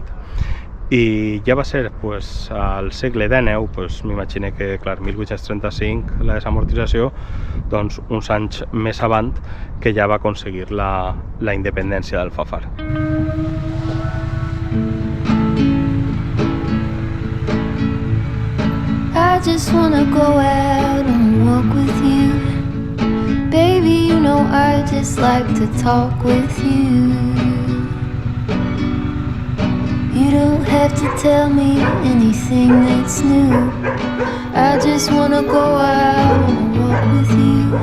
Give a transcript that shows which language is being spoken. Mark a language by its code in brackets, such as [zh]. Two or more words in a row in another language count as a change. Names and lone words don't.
[ca] I ja va ser al segle XIX, m'imagino que, clar, 1835, la desamortització, doncs uns anys més avant, que ja va aconseguir la independència d'Alfafar. [en] I just wanna go out and walk with you. Baby, you know I just like to talk with you. You You don't have to tell me anything that's new. I just wanna go out on a walk with you.